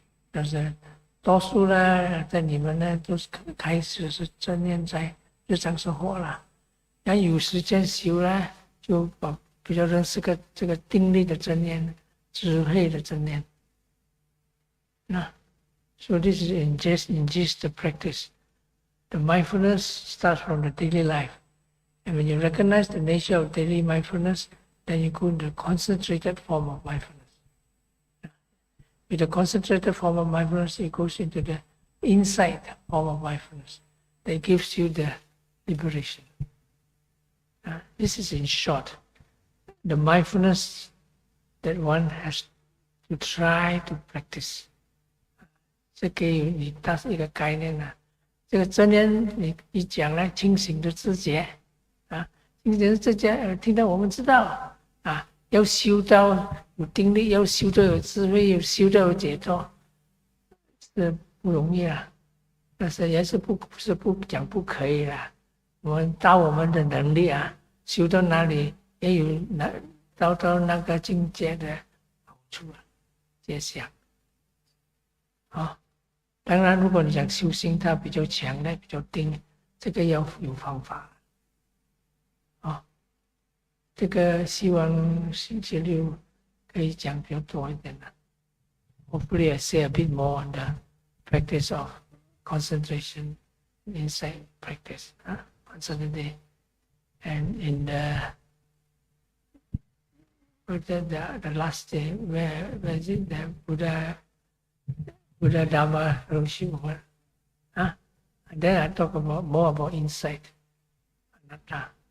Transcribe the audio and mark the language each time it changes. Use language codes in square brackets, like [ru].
[zh] 但是多数呢，在你们呢都是开始是正念在日常生活了，那有时间修呢，就比较认识这个定力的正念，智慧的正念。 [en] So this is in just the practice. The mindfulness starts from the daily life, and when you recognize the nature of daily mindfulness, then you go into the concentrated form of mindfulness. With the concentrated form of mindfulness, it goes into the insight form of mindfulness that gives you the liberation. This is in short the mindfulness that one has to try to practice. [zh] 这给你大一个概念这个正念你讲清醒的知觉清醒的知觉听到我们知道要修到有定力，要修到有智慧，要修到有解脱，是不容易啊。但是也是不讲不可以啦。我们的能力啊，修到哪里也有到那个境界的好处啊，这想啊。当然，如果你想修行，它比较强的、比较定，这个要有方法啊。这个希望星期六可以讲比较多一点的。 [en] Hopefully, I say a bit more on the practice of concentration, insight practice, on Saturday, and in the last day, where is it the Buddha Dhamma Roshima, and then I talk more about insight, anatta.